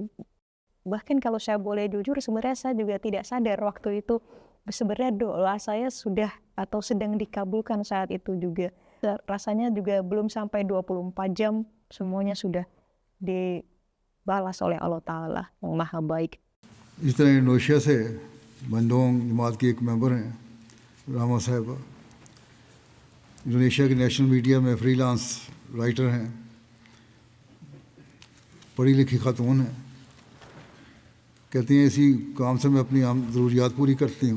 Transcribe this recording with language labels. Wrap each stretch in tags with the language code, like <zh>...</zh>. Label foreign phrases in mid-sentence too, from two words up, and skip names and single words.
<id>Bahkan kalau saya boleh jujur, sebenarnya saya juga tidak sadar waktu itu sebenarnya doa saya sudah atau sedang dikabulkan saat itu juga. Rasanya juga belum sampai 24 jam semuanya sudah dibalas oleh Allah Ta'ala yang maha baik.</id> <hi>इस तरह इंडोनेशिया से बंदोंग जमात की एक मेंबर हैं रामा साहिबा, इंडोनेशिया की</hi> <en>national media</en> <hi>में</hi> <en>freelance writer</en> <hi>हैं, पढ़ी लिखी खातून हैं। कहती हैं इसी काम से मैं अपनी आम ज़रूरियात पूरी करती हूँ।</hi>